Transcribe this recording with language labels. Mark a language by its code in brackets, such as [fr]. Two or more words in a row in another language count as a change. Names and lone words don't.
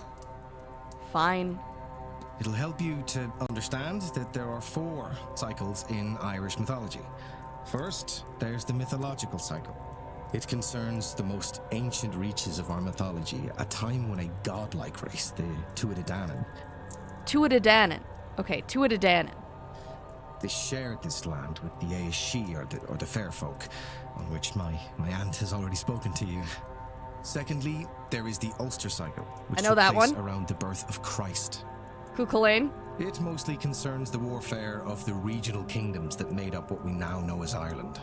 [en] Fine. It'll help you to understand that there are 4 cycles in Irish mythology. First, there's the mythological cycle. It concerns the most ancient reaches of our mythology, a time when a godlike race, the Tuatha Dé Danann. Tuatha Dé Danann. Okay, Tuatha Dé Danann. They shared this land with the Aeshi, or the fair folk, on which my aunt has already spoken to you. Secondly, there is the Ulster cycle, which I know took that place one. around the birth of Christ. Cuchulainn. It mostly concerns the warfare of the regional kingdoms that made up what we now know as Ireland.